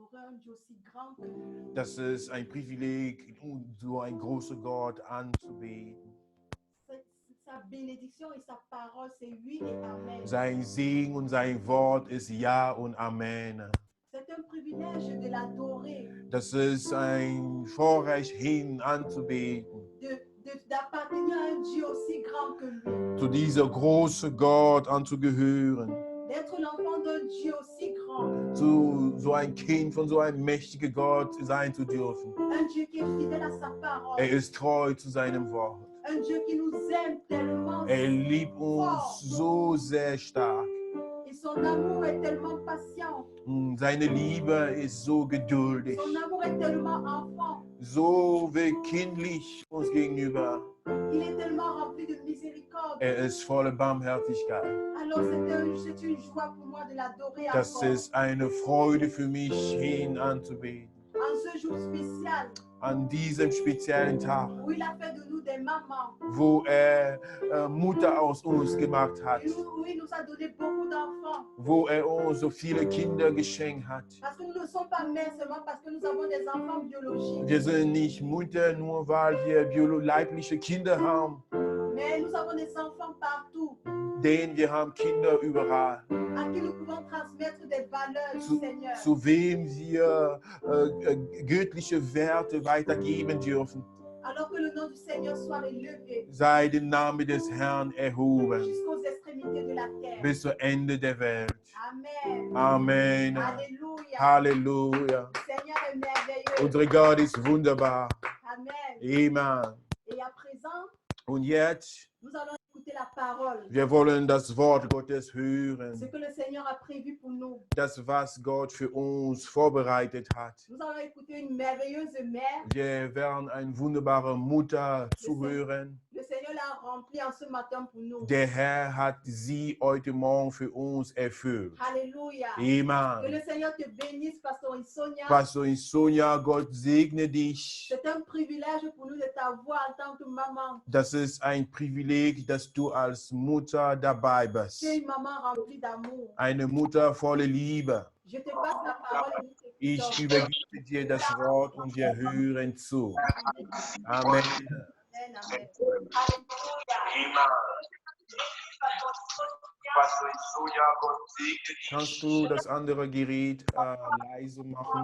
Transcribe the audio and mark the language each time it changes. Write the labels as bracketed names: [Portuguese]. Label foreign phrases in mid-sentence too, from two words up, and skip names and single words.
[French] un Dieu aussi grand que lui. [German] Das ist ein Privileg, so einen großen Gott anzubeten. [French] Sa bénédiction et sa parole, c'est oui et amen. [German] Sein Segen und sein Wort ist Ja und Amen. [French] C'est un privilège de l'adorer, [German] Das ist ein Vorrecht, ihn anzubeten. [French] d'appartenir à un Dieu aussi grand que lui, [German] Zu dieser großen Gott anzugehören. [French] d'être l'enfant d'un Dieu aussi grand, [German] Zu so ein Kind von so einem mächtigen Gott sein zu dürfen. [French] un Dieu qui est fidèle à sa parole, [German] Er ist treu zu seinem Wort. [French] un Dieu qui nous aime tellement [German] Er liebt uns so sehr stark. [French] et son amour est tellement patient, [German] Seine Liebe ist so geduldig, [French] son amour est tellement enfant, [German] so wie kindlich uns gegenüber. [French] il est tellement rempli de miséricorde. [German] Er ist voller Barmherzigkeit. [French] Alors c'est une joie pour moi de l'adorer [German] Das [French] encore. [German] ist eine Freude für mich, ihn anzubeten. [French] En ce jour spécial [German] An diesem speziellen Tag, [French] où il a fait de nous des mamans, [German] wo er Mutter aus uns gemacht hat, [French] où il nous a donné beaucoup d'enfants. [German] wo er uns so viele Kinder geschenkt hat. [French] Parce que nous ne sommes pas mères seulement parce que nous avons des enfants biologiques, [German] Wir sind nicht Mutter, nur weil wir leibliche Kinder haben, [French] mais nous avons des enfants partout [German] denn wir haben Kinder überall. [French] à qui nous pouvons transmettre des valeurs du Seigneur. [German] Zu wem wir göttliche Werte weitergeben dürfen. [French] Alors que le nom du Seigneur soit élevé [German] Sei der Name des Herrn erhoben [French] jusqu'aux extrémités de la terre. [German] bis zum Ende der Welt. [French] Amen. [German] Amen. [French] Alléluia. [German] Halleluja. [French] Le Seigneur est merveilleux. [German] Unser Gott ist wunderbar. [French] Amen. [German] Amen. [French] Et à présent, [German] Und jetzt, [French] nous allons écouter la parole. [German] wir wollen das Wort Gottes [French] Ce [German] hören. [French] que le Seigneur a prévu pour nous. [German] Das, was Gott für uns vorbereitet hat. [French] Nous allons écouter une merveilleuse mère. [German] Wir werden eine wunderbare Mutter zuhören. [French] Le Seigneur l'a remplie en ce matin pour nous. [German] Der Herr hat sie heute Morgen für uns erfüllt. [French] Alléluia. Que [German] Amen. [French] le Seigneur te bénisse, Pasteur Sonia. [German] Pastor Sonja, Gott segne dich. [French] C'est un privilège pour nous de t'avoir en tant que maman. [German] Das ist ein Privileg, dass du als Mutter dabei [French] Tu es [German] bist. [French] une maman remplie d'amour. [German] Eine Mutter voller Liebe. [French] Je te passe la parole et nous [German] Ich [French] t'écoutons. [German] übergebe dir das Wort und wir hören zu. [French] Amen. [German] Amen, amen. Kannst du das andere Gerät leise machen?